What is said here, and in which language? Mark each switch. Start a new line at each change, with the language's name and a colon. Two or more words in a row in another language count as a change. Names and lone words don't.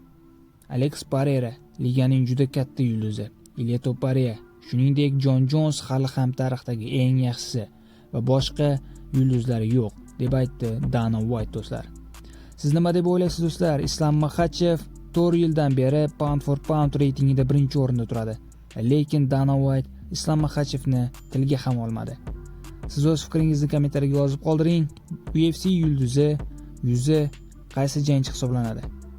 Uzbek: Alex Pereira, liganing juda katta yulduzi. Ilia Topuria, shuningdek Jon Jones hali ham tarixdagi eng yaxshisi va boshqa yulduzlari yo'q, deb aytdi Dana White do'stlar. Siz nima deb o'ylaysiz do'stlar? Islom Makhachev 4 yildan beri
English: pound for pound
Uzbek: reytingida birinchi o'rinda turadi. Lekin Dana White Islom Makhachevni tilga ham olmadi. Siz o'z fikringizni kommentariyaga yozib qoldiring. UFC yulduzi, yuzi qaysi jangchi hisoblanadi?